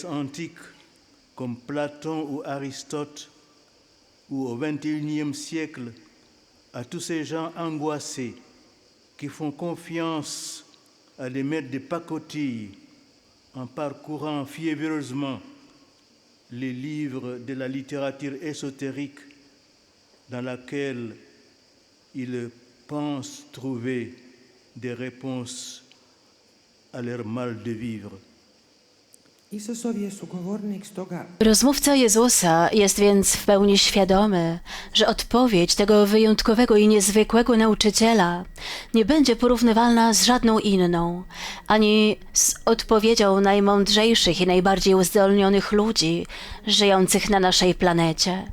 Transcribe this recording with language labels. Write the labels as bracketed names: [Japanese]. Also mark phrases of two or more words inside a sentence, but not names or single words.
[French] antique, comme Platon ou Aristote, ou au XXIe siècle, à tous ces gens angoissés qui font confiance à des maîtres de pacotille en parcourant fiévreusement les livres de la littérature ésotérique dans laquelle ils pensent trouver des réponses à leur mal de vivre. [Croatian] Isusov je sugovornik stoga [Polish] Rozmówca Jezusa jest więc w pełni świadomy, że odpowiedź tego wyjątkowego i niezwykłego nauczyciela nie będzie porównywalna z żadną inną, ani z odpowiedzią najmądrzejszych i najbardziej uzdolnionych ludzi żyjących na naszej planecie.